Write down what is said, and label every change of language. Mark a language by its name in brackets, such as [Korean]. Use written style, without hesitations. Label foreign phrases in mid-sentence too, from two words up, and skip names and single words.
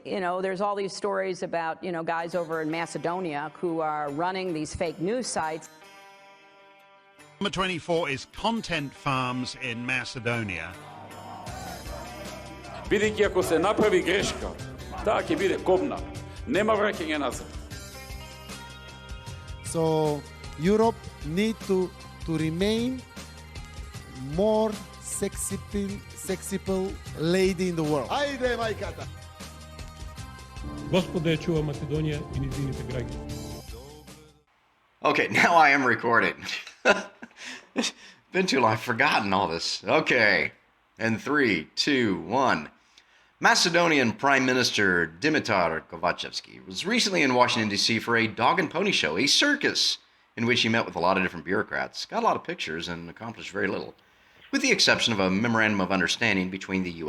[English] there's all these stories about, guys over in Macedonia who are running these fake news sites. Number 24 is content farms in Macedonia. [Macedonian] Бидејќи ако се направи грешка, таа ќе биде кобна. Нема враќање назад. [English] So Europe need to remain more sexy lady in the world. [Macedonian] Ajde, majkata! Господа ја чува Македонија и низините граѓани. [English] Okay, now I am recording. It's been too long. I've forgotten all this. Okay. And 3, 2, 1. Macedonian Prime Minister Dimitar Kovacevski was recently in Washington, D.C. for a dog and pony show, a circus, in which he met with a lot of different bureaucrats, got a lot of pictures, and accomplished very little, with the exception of a memorandum of understanding between the U.S.